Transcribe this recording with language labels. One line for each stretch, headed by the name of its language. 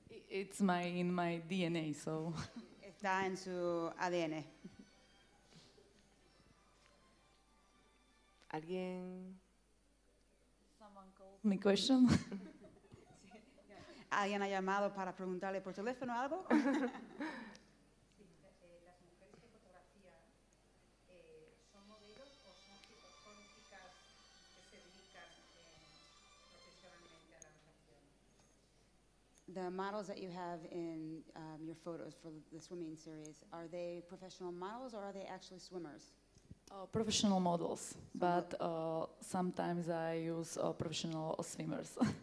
English: It's in my DNA, so.
Spanish: Está en su ADN. ¿Alguien?
English: Someone called me question.
Spanish: ¿Alguien ha llamado para preguntarle por teléfono algo? Las mujeres que fotografían son modelos o son chicas que se dedican profesionalmente a la natación.
English: The models that you have in your photos for the swimming series, are they professional models or are they actually swimmers? Professional models, but sometimes I use professional swimmers.